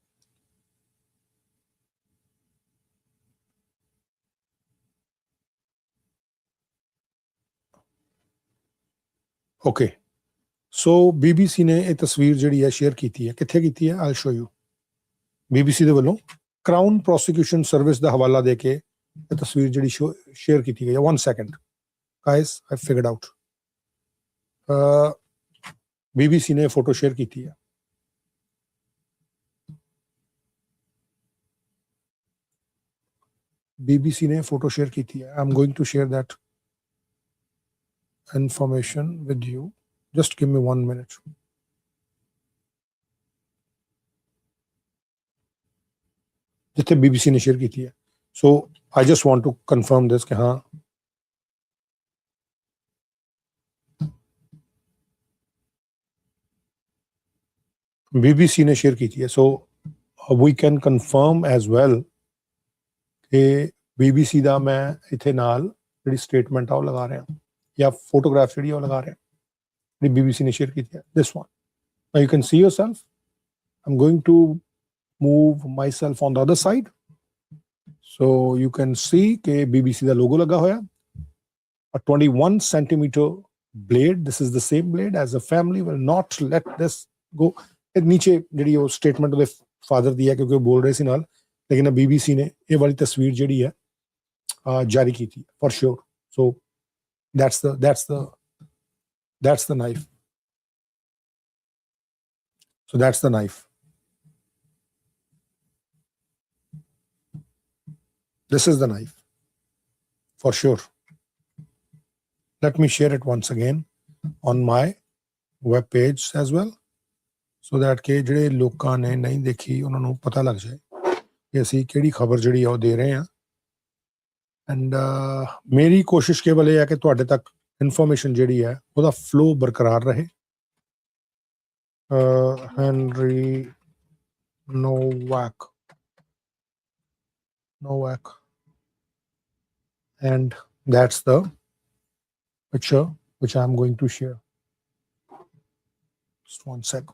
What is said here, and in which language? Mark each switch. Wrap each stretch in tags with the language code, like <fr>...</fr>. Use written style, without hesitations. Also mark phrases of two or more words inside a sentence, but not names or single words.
<pa>ਓਕੇ, ਸੋ BBC ਨੇ ਇਹ ਤਸਵੀਰ ਜਿਹੜੀ ਹੈ ਸ਼ੇਅਰ ਕੀਤੀ ਹੈ। ਕਿੱਥੇ ਕੀਤੀ ਹੈ?</pa> <en>I show you.</en> <pa>BBC ਦੇ ਵੱਲੋਂ ਕਰਾਊਨ ਪ੍ਰੋਸੀਕਿਊਸ਼ਨ ਸਰਵਿਸ ਦਾ ਹਵਾਲਾ ਦੇ ਕੇ ਇਹ ਤਸਵੀਰ ਜਿਹੜੀ ਸ਼ੇਅਰ ਕੀਤੀ ਗਈ ਹੈ।</pa> <en>1 second guys, I figured out.</en> <pa>BBC ਨੇ ਫੋਟੋ ਸ਼ੇਅਰ ਕੀਤੀ ਹੈ।</pa> <hi>BBC ने फोटो शेयर की थी.</hi> <en>I'm going to share that information with you. Just give me 1 minute.</en> <hi>जिथे BBC ने शेयर की थी.</hi> <en>So I just want to confirm this</en> <hi>कि हाँ BBC ने शेयर की थी.</hi> <en>So we can confirm as well</en> <pa>कि BBC ਦਾ ਮੈਂ ਇੱਥੇ ਨਾਲ ਜਿਹੜੀ ਸਟੇਟਮੈਂਟ ਆ ਉਹ ਲਗਾ ਰਿਹਾ ਜਾਂ ਫੋਟੋਗ੍ਰਾਫ ਜਿਹੜੀ ਉਹ ਲਗਾ ਰਿਹਾ ਜਿਹੜੀ BBC ਨੇ ਸ਼ੇਅਰ ਕੀਤੀ ਹੈ.</pa> <en>This one. Now you can see yourself. I'm going to move myself on the other side. So you can see कि BBC ਦਾ logo</en> <pa>ਲੱਗਾ ਹੋਇਆ.</pa> <en>A 21 centimeter blade. This is the same blade. As a family will not let this go.</en> <pa>ਇਹ ਨੀਚੇ ਜਿਹੜੀ ਉਹ ਸਟੇਟਮੈਂਟ ਉਹਦੇ ਫਾਦਰ ਦੀ ਹੈ ਕਿਉਂਕਿ ਉਹ ਬੋਲ ਰਹੇ ਸੀ ਨਾਲ, ਲੇਕਿਨ BBC ਨੇ ਇਹ ਵਾਲੀ ਤਸਵੀਰ ਜਿਹੜੀ ਹੈ ਜਾਰੀ ਕੀਤੀ</pa> <en>for sure. So that's the knife. So that's the knife. This is the knife for sure. Let me share it once again on my web page as well, so that</en> <pa>ਕਿ ਜਿਹੜੇ ਲੋਕਾਂ ਨੇ ਨਹੀਂ ਦੇਖੀ ਉਹਨਾਂ ਨੂੰ ਪਤਾ ਲੱਗ ਜਾਏ ਕਿ ਅਸੀਂ ਕਿਹੜੀ ਖਬਰ ਜਿਹੜੀ ਆ ਉਹ ਦੇ ਰਹੇ ਹਾਂ. ਐਂਡ ਮੇਰੀ ਕੋਸ਼ਿਸ਼ ਕੇਵਲ ਇਹ ਹੈ ਕਿ ਤੁਹਾਡੇ ਤੱਕ ਇਨਫੋਰਮੇਸ਼ਨ ਜਿਹੜੀ ਹੈ ਉਹਦਾ ਫਲੋ ਬਰਕਰਾਰ ਰਹੇ.</pa> <en>Henry Nowak, and that's the picture which I'm going to share. Just one sec.</en>